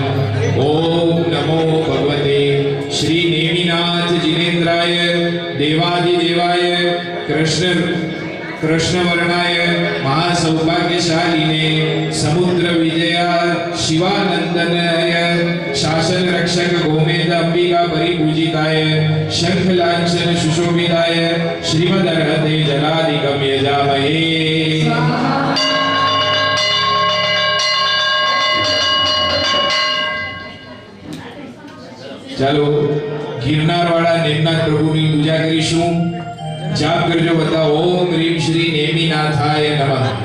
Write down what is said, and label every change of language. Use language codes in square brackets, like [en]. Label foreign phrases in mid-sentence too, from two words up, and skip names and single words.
[sa] ओम नमो भगवते श्री नेमिनाथ जिनेन्द्राय देवादिदेवाय कृष्णवर्णाय महासौभाग्यशालिने समुद्र विजया शिवानंदनाय शासन रक्षक गोमेद अंबिका परिपूजिताय शंख लांछन सुशोभिताय श्रीमदर्हते जलादिकं यजामहे। [gu] ચાલો ગિરનાર વાળા નેમનાથ પ્રભુની પૂજા કરીશું। જાપ કરજો બધા [sa] ઓમ રીમ શ્રી નેમિનાથાય નમઃ।